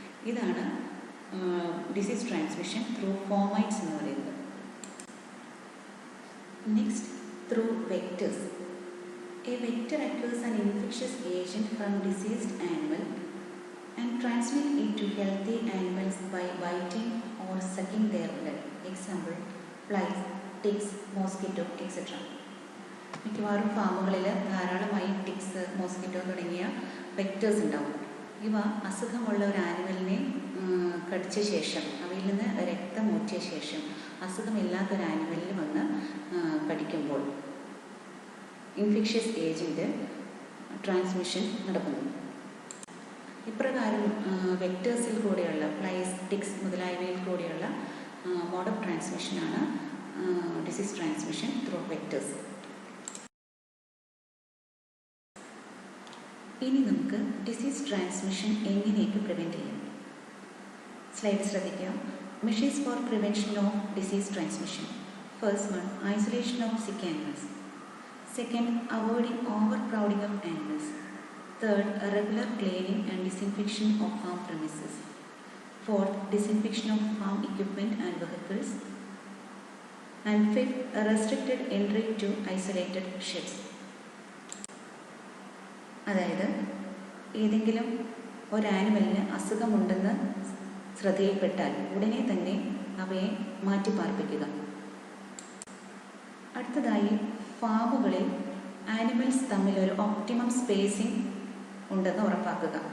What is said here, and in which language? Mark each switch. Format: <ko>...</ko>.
<ml>ഇതാണ് disease transmission through ഫോമൈറ്റ്സ് എന്ന് പറയുന്നത്.</ml> <en>Next, through vectors. A vector acquires an infectious agent from diseased animal and transmit it to healthy animals by biting or sucking their blood. Example, flies, ticks, mosquito, etc.</en> <ml>മിക്കവാറും ഫാമുകളിൽ ധാരാളമായി ടിക്സ്, mosquito തുടങ്ങിയ vectors ഉണ്ടാവും. ഇവ അസുഖമുള്ള ഒരു ആനിമലിനെ കടിച്ച ശേഷം, അവയിൽ നിന്ന് രക്തം ഊറ്റിയ ശേഷം അസുഖമില്ലാത്തൊരു ആനിമലിൽ വന്ന് കടിക്കുമ്പോൾ ഇൻഫെക്ഷ്യസ് ഏജൻറ്റ് ട്രാൻസ്മിഷൻ നടക്കുന്നു. ഇപ്രകാരം വെക്റ്റേഴ്സിൽ കൂടെയുള്ള ഫ്ലൈസ്, ടിക്സ് മുതലായവയിൽ കൂടെയുള്ള mode of ട്രാൻസ്മിഷനാണ് disease transmission through vectors. ഇനി നമുക്ക് ഡിസീസ് ട്രാൻസ്മിഷൻ എങ്ങനെയൊക്കെ പ്രിവെൻറ്റ് ചെയ്യാം. സ്ലൈഡ് ശ്രദ്ധിക്കുക.</ml> <en>Measures for prevention of disease transmission. First one, isolation of sick animals. Second, avoiding overcrowding of animals. Third, regular cleaning and disinfection of farm premises. Fourth, disinfection of farm equipment and vehicles. And fifth, a restricted entry to isolated sheds.</en> <ml>അതായത് ഏതെങ്കിലും ഒരു ആനിമലിന് അസുഖമുണ്ടെന്ന് ശ്രദ്ധയിൽപ്പെട്ടാൽ ഉടനെ തന്നെ അവയെ മാറ്റിപ്പാർപ്പിക്കുക. അടുത്തതായി, ഫാമുകളിൽ animals തമ്മിൽ ഒരു ഓപ്റ്റിമം സ്പേസിംഗ് ഉണ്ടെന്ന് ഉറപ്പാക്കുക.</ml>